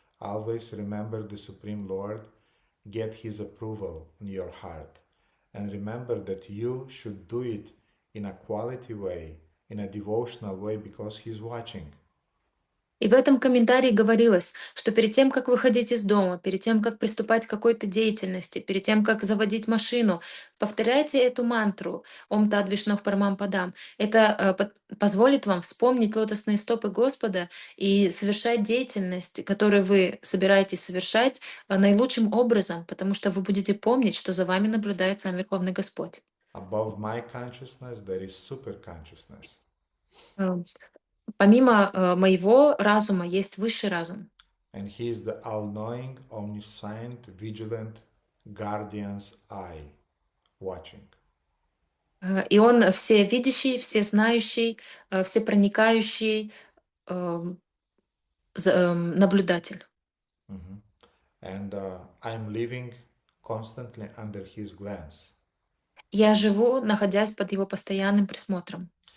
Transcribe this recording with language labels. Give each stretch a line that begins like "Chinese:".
English: Always remember the Supreme Lord, get His approval in your heart. And remember that you should do it in a quality way, in a devotional way, because He's watching.
Russian: И в этом комментарии говорилось, что перед тем, как выходить из дома, перед тем, как приступать к какой-то деятельности, перед тем, как заводить машину, повторяйте эту мантру «Ом Тад Вишнох Парамам Падам». Это позволит вам вспомнить лотосные стопы Господа и совершать деятельность, которую вы собираетесь совершать, наилучшим образом, потому что вы будете помнить, что за вами наблюдает сам Верховный Господь.
English: Above my consciousness, there is super consciousness.
Russian: Помимо моего разума есть высший разум.
English: And He is the all-knowing, omniscient, vigilant guardian's eye, watching.
Russian: И он всевидящий, всезнающий, всепроникающий наблюдатель. Mhm.
English: And I'm living constantly under His glance.
Russian: Я живу, находясь под его постоянным присмотром.